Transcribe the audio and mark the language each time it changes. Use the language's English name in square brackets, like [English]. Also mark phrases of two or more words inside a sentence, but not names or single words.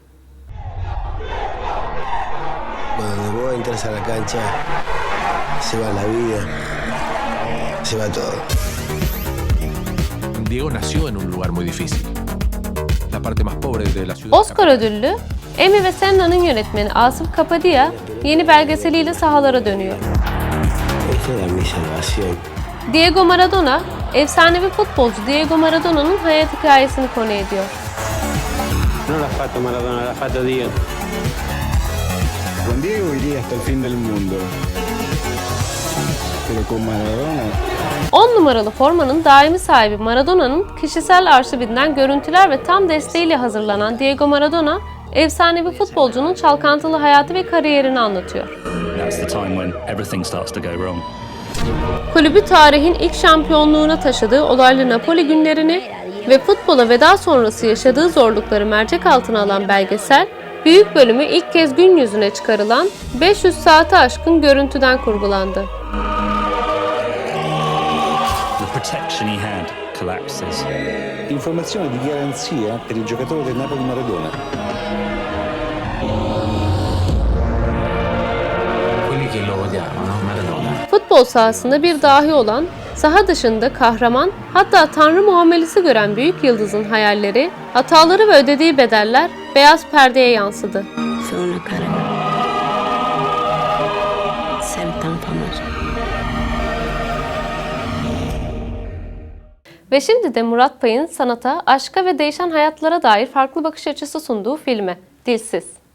[Spanish] Cuando vos entras a la cancha, se va la vida, se va todo. Diego nació en un lugar muy difícil. La parte más pobre de la ciudad. [Turkish] Oscar ödüllü Emmy ve Senna'nın yönetmeni Asif Kapadia yeni belgeseliyle sahalara dönüyor. [Spanish] Esta era mi salvación. [Turkish] Diego Maradona, efsanevi futbolcu Diego Maradona'nın hayat hikayesini konu ediyor. [Italian] No la fato Maradona, la fato Diego. [Spanish] Con Diego iría hasta el fin del mundo. Pero con Maradona. [Turkish] 10 numaralı formanın daimi sahibi Maradona'nın kişisel arşivinden görüntüler ve tam desteğiyle hazırlanan Diego Maradona, efsanevi futbolcunun çalkantılı hayatı ve kariyerini anlatıyor. [English] That's the time when everything starts to go wrong. [Turkish] Kulübü tarihin ilk şampiyonluğuna taşıdığı olaylı Napoli günlerini ve futbola veda sonrası yaşadığı zorlukları mercek altına alan belgesel, büyük bölümü ilk kez gün yüzüne çıkarılan 500 saate aşkın görüntüden kurgulandı. [English] The protection he had collapses. [Italian] Informazione di garanzia per il giocatore del Napoli Maradona. Quelli che lo odiavano, Maradona. [Turkish] Futbol sahasında bir dahi olan, saha dışında kahraman, hatta tanrı muamelesi gören büyük yıldızın hayalleri, hataları ve ödediği bedeller beyaz perdeye yansıdı. Ve şimdi de Murat Pay'ın sanata, aşka ve değişen hayatlara dair farklı bakış açısı sunduğu filmi Dilsiz.